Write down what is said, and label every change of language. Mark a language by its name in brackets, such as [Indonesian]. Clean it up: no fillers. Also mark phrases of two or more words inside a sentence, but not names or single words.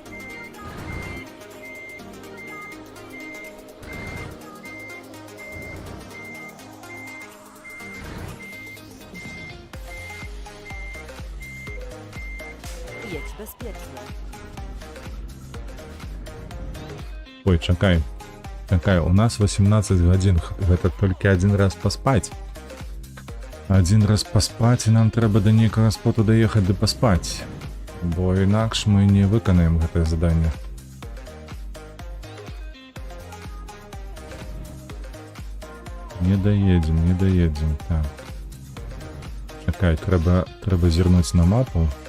[Polish] Jedź bezpiecznie. [Belarusian] Ой, чакай. Чакай, у нас 18 годин. [Russian] Это только один раз поспать. Один раз поспать, [Belarusian] і нам треба до нейкага споту доехать да поспать. Бо інакш мы не выканаем гэтае заданне. Не доедем. Так. Чакай, трэба зірнуць на мапу.